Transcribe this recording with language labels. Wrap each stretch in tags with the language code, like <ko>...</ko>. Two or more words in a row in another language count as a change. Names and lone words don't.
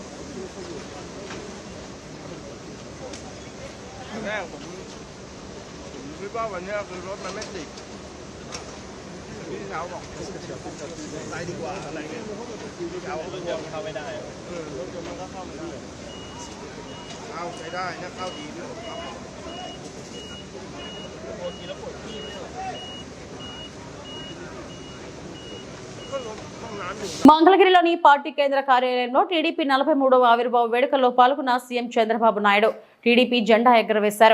<th>แรกผมคิดว่าวันนี้คือรถมันไม่ติดพี่สาวบอกไปดีกว่าอะไรเงี้ยพี่สาวบอก เข้าไม่ได้ รถยนต์มันก็เข้าไม่ได้เข้าไปได้นะเข้าดีด้วย</th> <te>మంగళగిరిలోని పార్టీ కేంద్ర కార్యాలయంలో టీడీపీ 43వ ఆవిర్భావ వేడుకల్లో పాల్గొన్న సీఎం చంద్రబాబు నాయుడు టీడీపీ జెండా ఎగురవేశారు.</te>